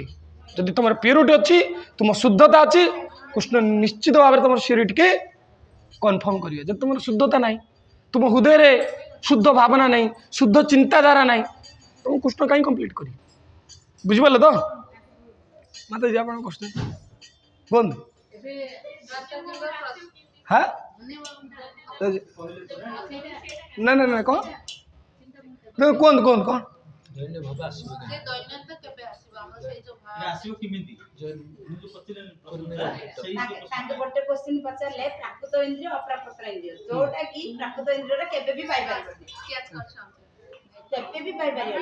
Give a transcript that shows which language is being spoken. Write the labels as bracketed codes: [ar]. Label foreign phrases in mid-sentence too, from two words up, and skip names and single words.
[or] ଯଦି ତୁମର ପ୍ୟୁରିଟି ଅଛି, ତୁମ ଶୁଦ୍ଧତା ଅଛି, କୃଷ୍ଣ ନିଶ୍ଚିତ ଭାବରେ ତୁମର ସିଓରିଟିকে କନଫର୍ମ କରିବେ। ଯଦି ତୁମର ଶୁଦ୍ଧତା ନାହିଁ, ତୁମ ହୃଦୟରେ ଶୁଦ୍ଧ ଭାବନା ନାହିଁ, ଶୁଦ୍ଧ ଚିନ୍ତାଧାରା ନାହିଁ, ତୁମ କୃଷ୍ଣ କାହିଁ କମ୍ପ୍ଲିଟ୍ କରିବେ? ବୁଝିପାରିଲେ ତ? ମାତା ଯେ ଆପଣ କୋଶ୍ଚିନ୍ କୁହନ୍ତୁ। [bn] হ্যাঁ না না না [or] କ'ଣ କୁହନ୍ତୁ କୁହନ୍ତୁ କ'ଣ? ଗୋଟେ କ୍ୱେଶ୍ଚିନ୍ ପଚାରିଲେ ପ୍ରାକୃତ ଇନ୍ଦ୍ରିୟ ଅପ୍ରାକୃତ ଇନ୍ଦ୍ରିୟ, ଯୋଉଟା କି ପ୍ରାକୃତ ଇନ୍ଦ୍ରିୟଟା କେବେ ବି ପାଇପାରିବନି, କେବେ ବି ପାଇପାରିବନି।